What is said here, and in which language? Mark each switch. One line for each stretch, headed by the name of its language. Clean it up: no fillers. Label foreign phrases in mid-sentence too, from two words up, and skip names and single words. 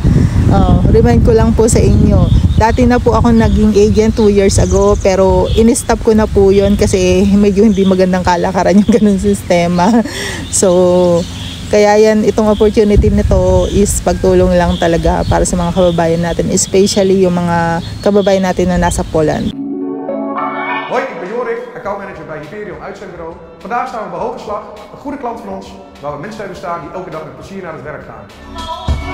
Filipino: Remind ko lang po sa inyo. Dati na po ako naging agent
English: 2 years ago,
Filipino: pero in-stop ko na po yun kasi medyo hindi magandang kalakaran yung ganun sistema. So Kaya yan, itong opportunity nito is pagtulong lang talaga para sa mga kababayan natin, especially yung mga kababayan natin na nasa Poland.
Dutch: Hoi, ik ben Jorik, accountmanager bij Hyperion Uitzendbureau. Vandaag staan we bij Hogeslag, een goede klant van ons, waar we mensen hebben staan die elke dag met plezier naar het werk gaan.